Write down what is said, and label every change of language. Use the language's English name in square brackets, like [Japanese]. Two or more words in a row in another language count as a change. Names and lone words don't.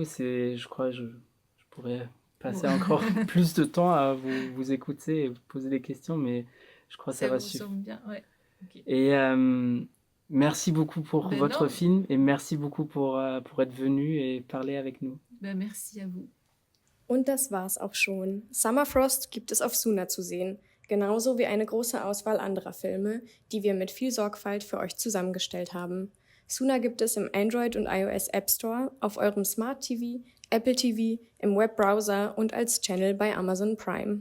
[French] Je crois que je pourrais passer encore plus de temps à vous écouter et vous poser des questions, mais je crois que ça va suffire. Bien, ouais. Okay. Et merci beaucoup pour votre film et merci beaucoup pour être venu et parler avec nous. Merci à vous. [German] Und das war's auch schon. Summerfrost gibt es auf Suna zu sehen, genauso wie eine große Auswahl anderer Filme, die wir mit viel Sorgfalt für euch zusammengestellt haben. Suna gibt es im Android und iOS App Store, auf eurem Smart TV, Apple TV, im Webbrowser und als Channel bei Amazon Prime.